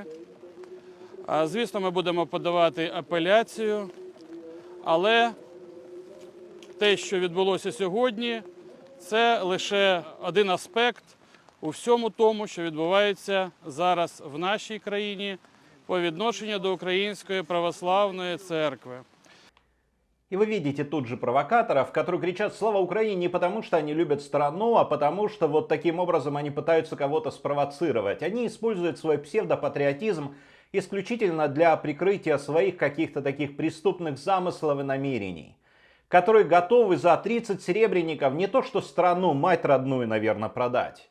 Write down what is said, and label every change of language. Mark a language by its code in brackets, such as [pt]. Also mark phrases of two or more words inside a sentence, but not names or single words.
[uk] Звісно, ми будемо подавати апеляцію, але те, що відбулося сьогодні, це лише один аспект у всьому тому, що відбувається зараз в нашій країні по відношенню до Української Православної Церкви. [ru] И вы видите тут же провокаторов, которые кричат «Слава Украине!» не потому, что они любят страну, а потому, что вот таким образом они пытаются кого-то спровоцировать. Они используют свой псевдопатриотизм исключительно для прикрытия своих каких-то таких преступных замыслов и намерений, которые готовы за 30 серебряников не то что страну, мать родную, наверное, продать.